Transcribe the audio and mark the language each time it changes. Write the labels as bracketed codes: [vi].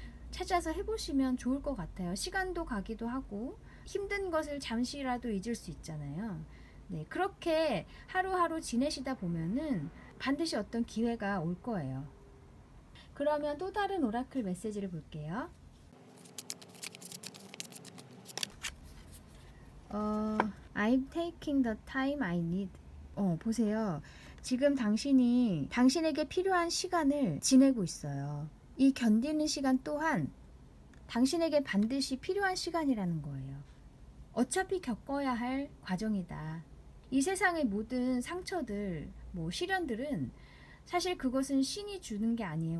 [ko] 찾아서 해보시면 좋을 것 같아요. 시간도 가기도 하고 힘든 것을 잠시라도 잊을 수 있잖아요. 네, 그렇게 하루하루 지내시다 보면은 반드시 어떤 기회가 올 거예요. 그러면 또 다른 오라클 메시지를 볼게요. [en] I'm taking the time I need. [ko] 보세요. 지금 당신이 당신에게 필요한 시간을 지내고 있어요. 이 견디는 시간 또한 당신에게 반드시 필요한 시간이라는 거예요. 어차피 겪어야 할 과정이다. 이 세상의 모든 상처들, 시련들은 사실 그것은 신이 주는 게 아니에요.